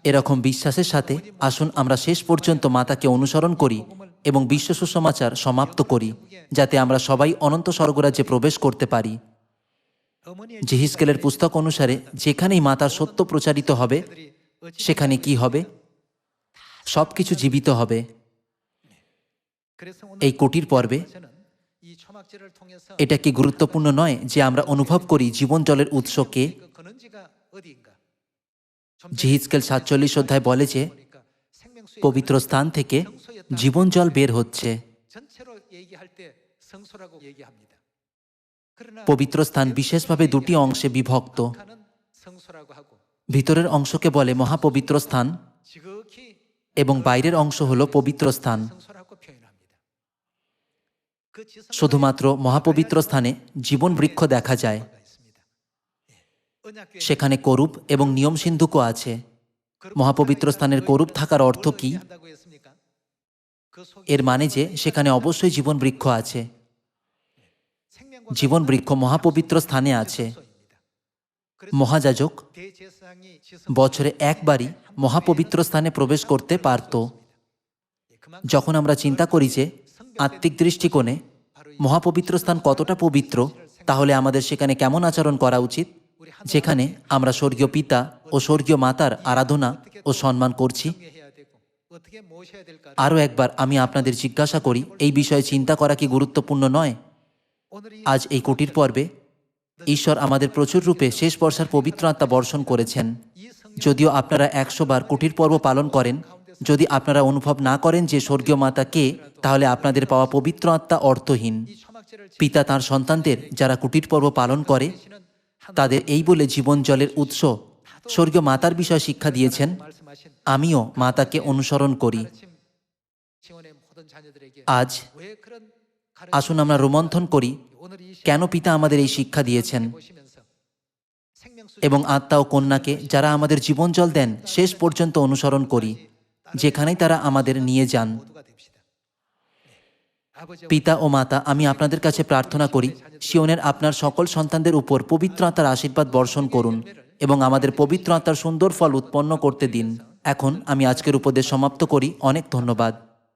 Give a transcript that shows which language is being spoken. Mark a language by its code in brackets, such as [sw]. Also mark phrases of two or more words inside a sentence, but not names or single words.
[bn] এরকম বিশ্বাসের সাথে আসুন আমরা শেষ পর্যন্ত মাতাকে অনুসরণ করি এবং বিশ্ব সুসমাচার সমাপ্ত করি, যাতে আমরা সবাই অনন্ত স্বর্গরাজ্যে প্রবেশ করতে পারি। [ko] 어머니의 [bn] জিহিজকেলের পুস্তক অনুসারে যেখানেই মাতার সত্য প্রচারিত হবে সেখানে কি হবে? সব কিছু জীবিত হবে। [ko] 그래서 [bn] এই কুটির পর্বে [ko] 저는 이 초막절을 통해서 [bn] এটা কি গুরুত্বপূর্ণ নয় যে আমরা অনুভব করি জীবন জলের উৎসকে? [ko] 그 근원지가 어디인가? [bn] জিহিজকেল 47 অধ্যায় বলে যে [ko] 보니까 생명수의 [bn] পবিত্র স্থান থেকে জীবন জল বের হচ্ছে। [ko] 전체로 얘기할 때 성소라고 얘기합니다. 그러나 [bn] পবিত্র স্থান বিশেষভাবে দুটি অংশে বিভক্ত। [ko] 하는 성소라고 하고 [bn] ভিতরের অংশকে বলে মহাপবিত্র স্থান [ko] 지극히 [bn] এবং বাইরের অংশ হল পবিত্র স্থান। [ko] 성소라고 표현합니다. 그 지성에 [bn] শুধুমাত্র মহাপবিত্র স্থানে জীবন বৃক্ষ দেখা যায়। [ko] 있습니다. 언약궤 [bn] সেখানে করূপ এবং নিয়ম সিন্ধুকও আছে। মহাপবিত্র স্থানের করূপ থাকার অর্থ কি? [ko] 한다고 했습니까? 그 속에 [bn] এর মানে যে সেখানে অবশ্যই জীবন বৃক্ষ আছে। [ko] 생명과 [bn] জীবন বৃক্ষ মহাপবিত্র স্থানে আছে। [ko] 지성소입니다. [bn] মহাযাজক [ko] 대제사장이 [bn] বছরে একবারই মহাপবিত্র স্থানে প্রবেশ করতে পারত। যখন আমরা চিন্তা করি যে আত্মিক দৃষ্টিকোণে মহাপবিত্র স্থান কতটা পবিত্র, তাহলে আমাদের সেখানে কেমন আচরণ করা উচিত, যেখানে আমরা স্বর্গীয় পিতা ও স্বর্গীয় মাতার আরাধনা ও সম্মান করছি। [ko] 해야 되고 어떻게 모셔야 될까를 [bn] আরও একবার আমি আপনাদের জিজ্ঞাসা করি, এই বিষয়ে চিন্তা করা কি গুরুত্বপূর্ণ নয়? [ko] 오늘 이 [bn] আজ এই কুটির পর্বে ঈশ্বর আমাদের প্রচুর রূপে শেষ বর্ষার পবিত্র আত্মা বর্ষণ করেছেন। যদিও আপনারা 100 বার কুটির পর্ব পালন করেন, যদি আপনারা অনুভব না করেন যে স্বর্গীয় মাতা কে, তাহলে আপনাদের পাওয়া পবিত্র আত্মা অর্থহীন। [ko] 초막절을 [bn] পিতা তাঁর সন্তানদের যারা কুটির পর্ব পালন করে তাদের এই বলে জীবন জলের উৎস স্বর্গীয় মাতার বিষয়ে শিক্ষা দিয়েছেন, [ko] 말씀하신 [bn] আমিও মাতাকে অনুসরণ করি। [ko] 가르침 지원의 모든 자녀들에게 [bn] আজ [ko] 왜 그런 가르침 [bn] আসুন আমরা রোমন্থন করি [ko] 오늘 이 [bn] কেন পিতা আমাদের এই শিক্ষা দিয়েছেন, [ko] 보시면서 생명수 [bn] এবং আত্মা ও কন্যাকে যারা আমাদের জীবন জল দেন শেষ পর্যন্ত অনুসরণ করি, যেখানেই তারা আমাদের নিয়ে যান। [ko] 모두가 됩시다. 아버지 [bn] পিতা ও মাতা, আমি আপনাদের কাছে প্রার্থনা করি সিওনের আপনার সকল সন্তানদের উপর পবিত্র আত্মার আশীর্বাদ বর্ষণ করুন এবং আমাদের পবিত্র আত্মার সুন্দর ফল উৎপন্ন করতে দিন। এখন আমি আজকের উপদেশ সমাপ্ত করি। অনেক ধন্যবাদ।